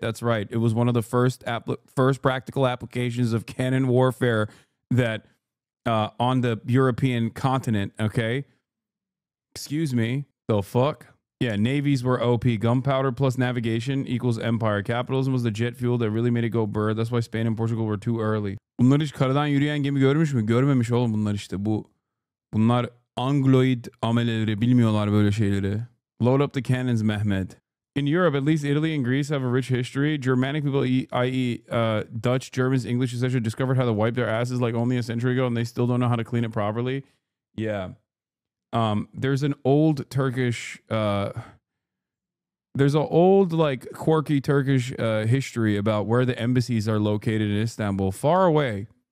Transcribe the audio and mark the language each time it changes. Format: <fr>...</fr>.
<en>That's right. It was one of the first practical applications of cannon warfare that on the European continent, okay? Excuse me. The fuck? Yeah, navies were OP. Gunpowder plus navigation equals empire. Capitalism was the jet fuel that really made it go bird. That's why Spain and Portugal were too early.</en> <tr>Bunlar hiç karadan yürüyen gemi görmüş mü? Görmemiş oğlum bunlar işte. Bunlar Angloid ameleleri, bilmiyorlar böyle şeyleri.</tr> <en>Load up the cannons, Mehmet. In Europe, at least Italy and Greece have a rich history. Germanic people, i.e. Dutch, Germans, English, etc., discovered how to wipe their asses like only a century ago, and they still don't know how to clean it properly. Yeah. There's an old Turkish, there's an old, like, quirky Turkish history about where the embassies are located in Istanbul, far away.</en>